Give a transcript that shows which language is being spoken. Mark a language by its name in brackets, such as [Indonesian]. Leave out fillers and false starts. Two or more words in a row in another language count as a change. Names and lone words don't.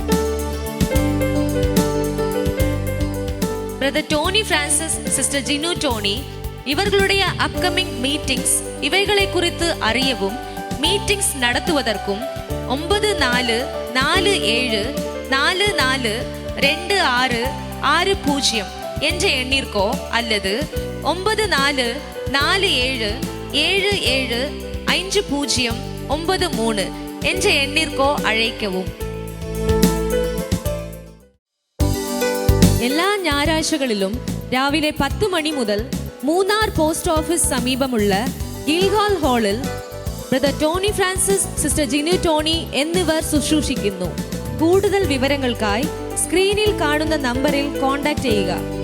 [Tamil] பிரதர் டோனி பிரான்சிஸ், சிஸ்டர் ஜினு டோனி இவர்களுடைய [English] upcoming meetings [Tamil] இவைகளை குறித்து அறியவும் மீட்டிங்ஸ் நடத்துவதற்கும் 9447442660 என்ற எண்ணிற்கோ அல்லது 9447775093 என்ற எண்ணிற்கோ அழைக்கவும். [Malayalam] എല്ലാ ഞായറാഴ്ചകളിലും രാവിലെ 10 മണി മുതൽ മൂന്നാർ [English] post office [Malayalam] സമീപമുള്ള ഗിൽഹാൾ ഹാളിൽ ബ്രദർ ടോണി ഫ്രാൻസിസ്, സിസ്റ്റർ ജിനു ടോണി എന്നിവർ ശുശ്രൂഷിക്കുന്നു. കൂടുതൽ വിവരങ്ങൾക്കായി സ്ക്രീനിൽ കാണുന്ന നമ്പറിൽ കോൺടാക്ട് ചെയ്യുക.